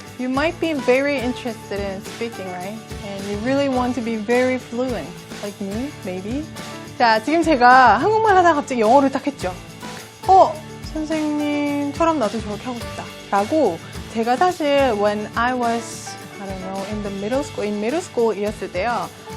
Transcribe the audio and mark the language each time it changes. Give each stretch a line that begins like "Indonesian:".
English: You might be very interested in speaking, right? And you really want to be very fluent. Like me, maybe.
Korean: 자, 지금 제가 한국말 하다가 갑자기 영어를 딱 했죠. 선생님처럼 나도 저렇게 하고 싶다. 라고 제가 사실
English: when I was, I don't know, in the middle school, in middle school
Korean: 이었을 때요.